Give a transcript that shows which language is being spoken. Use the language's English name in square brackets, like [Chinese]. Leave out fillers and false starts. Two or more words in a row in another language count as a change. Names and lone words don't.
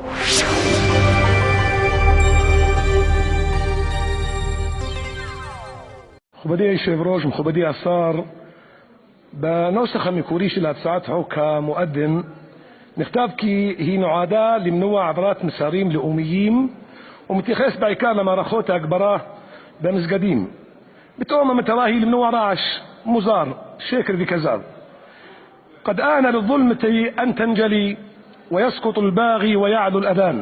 [Hebrew] מכובדי היושב ראש, מכובדי השר, בנוסח המקורי של הצעת חוק המואדין נכתב כי היא נועדה למנוע העברת מסרים לאומיים ומתייחס בעיקר למערכות ההגברה במסגדים. בתום המטרה היא למנוע רעש מוזר, שקר וכזב. [Arabic] قد آن للظلمة أن تنجلي ويسقط الباغي ويعلو الأذان.